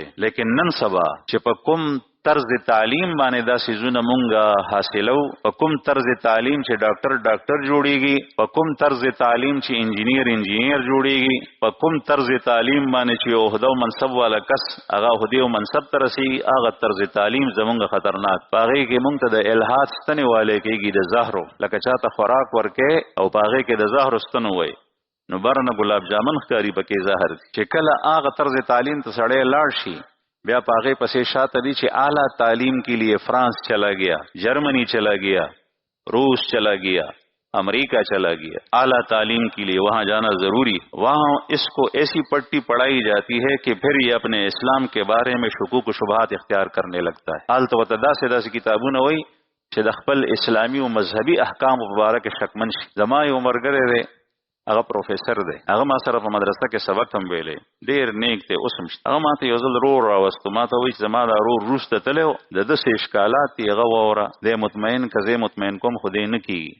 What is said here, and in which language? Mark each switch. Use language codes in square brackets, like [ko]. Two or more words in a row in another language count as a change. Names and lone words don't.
[ps] لیکن نن سبا چې په کوم طرز تعلیم باندې دا سيزونه مونږه حاصلو، په کوم طرز تعلیم چې ډاکټر جوړیږي، په کوم طرز تعلیم چې انجینیر جوړیږي، په کوم طرز تعلیم باندې چې عہده او منصب والا کس هغه عہده او منصب ته رسیږي، هغه طرز تعلیم زمونږه خطرناک. پاغه کې مونږ ته د الہات ستنې والے کېږي د زهرو، لکه چاته خوراک ورکې او پاغه کې د زهرو ستنو وای نو برنه ګلاب جامن ښکاری پکې زهر. چې کله هغه طرز تعلیم ته سړی لاړ شي بیا پاغه پسې شاته دي چې [ur] اعلیٰ تعلیم کے لیے فرانس چلا گیا، [ps] جرمنی چلا گیا، روس چلا گیا، امریکہ چلا گیا. [ur] اعلیٰ تعلیم کے لیے وہاں جانا ضروری. وہاں اس کو ایسی پٹی پڑھائی جاتی ہے کہ پھر یہ اپنے اسلام کے بارے میں شکوک و شبہات اختیار کرنے لگتا ہے. [ps] حال تو داسې کتابونه وای چې د خپل اسلامی او مذهبي احکام مبارک شکمن شي. زما یو مرګره دی هغه پروفیسر دی، هغه ما سره په مدرسه کې سبق هم ویلې، ډیر نیک دی اوس هم. هغه ماته یو ځل رور راوستو، ماته وایي چې زما دا رور روس ته تللی و، د ده څه اشکالات دي هغه واوره، دی مطمئن که زه مطمئن کوم خو دی نه کېږي.